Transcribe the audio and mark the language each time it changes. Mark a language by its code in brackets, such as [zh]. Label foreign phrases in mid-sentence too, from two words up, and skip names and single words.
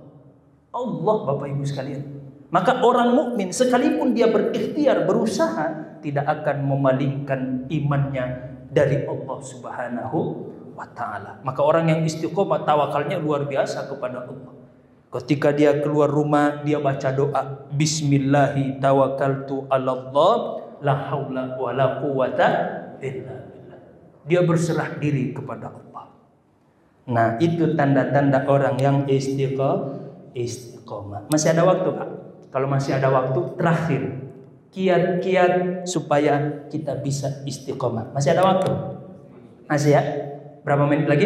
[id] Allah, Bapak Ibu sekalian. Maka orang mukmin sekalipun dia berikhtiar, berusaha, tidak akan memalingkan imannya dari Allah [ar] سبحانه وتعالى. [id] Maka orang yang istiqomah tawakalnya luar biasa kepada Allah. Ketika dia keluar rumah, dia baca doa, [ar] بسم الله توكلت على الله لا حول ولا قوة إلا بالله. [id] Dia berserah diri kepada Allah. Nah, itu tanda-tanda orang yang istiqomah. Masih ada waktu, Pak? Kalau masih ada waktu, terakhir kiat-kiat supaya kita bisa istiqomah. Masih ada waktu? Masih ya? Berapa menit lagi?